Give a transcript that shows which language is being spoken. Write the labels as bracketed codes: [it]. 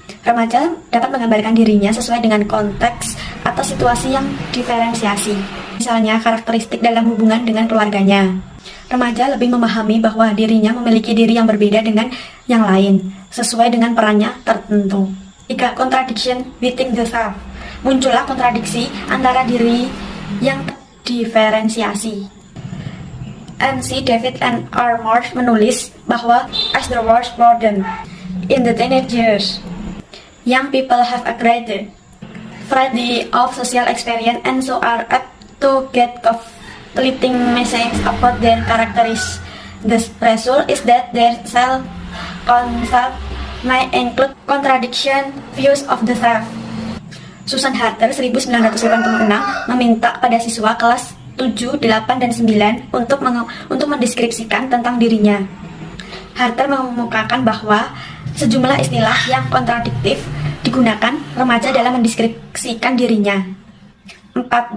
[id] Remaja dapat menggambarkan dirinya sesuai dengan konteks atau situasi yang diferensiasi. Misalnya karakteristik dalam hubungan dengan keluarganya. Remaja lebih memahami bahwa dirinya memiliki diri yang berbeda dengan yang lain, sesuai dengan perannya tertentu. 3. [en] Contradiction within the self. [id] Muncullah kontradiksi antara diri yang diferensiasi. [en] MC David and R. Marsh [id] menulis bahwa [en] as the world broaden in the teenage years, young people have a greater variety of social experience and so are apt to get conflicting messages about their characteristics. The result is that their self-concept may include contradiction views of the self. [id] Susan Harter 1986 meminta pada siswa kelas 7, 8, dan 9 untuk mendeskripsikan tentang dirinya. Harter mengemukakan bahwa sejumlah istilah yang kontradiktif digunakan remaja dalam mendeskripsikan dirinya. 4.